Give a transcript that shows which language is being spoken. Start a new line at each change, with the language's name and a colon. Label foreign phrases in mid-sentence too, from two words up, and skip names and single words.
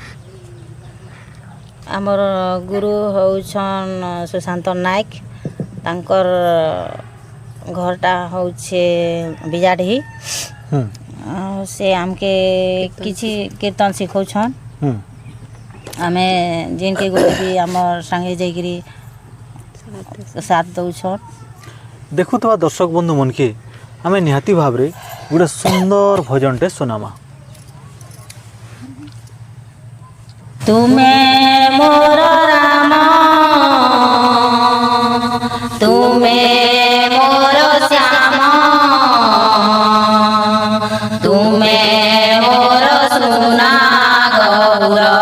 Odia: ଆମର ଗୁରୁ ହେଉଛନ୍ତି ସୁଶାନ୍ତ ନାୟକ ତାଙ୍କର ଘରଟା ହେଉଛି ବିଜାଡି ସେ ଆମକୁ କିଛି କୀର୍ତ୍ତନ ଶିଖାଉଛନ୍ତି ଆମେ ଯିଏ ଗୁରୁ ବି ଆମର ସଙ୍ଗେ ଯାଇକରି ସାଥ ଦେଉଛନ୍ତି। ଦେଖିବା ଦର୍ଶକ ବନ୍ଧୁ ମାନଙ୍କୁ ଆମେ ନିହାତି ଭାବ ରେ ଗୋଟେ ସୁନ୍ଦର ଭଜନଟେ ଶୁଣାମା। ତୁମେ ମୋର ରାମ ତୁମେ ମୋର ଶ୍ୟାମ ତୁମେ ମୋର ସୁନା ଗୌର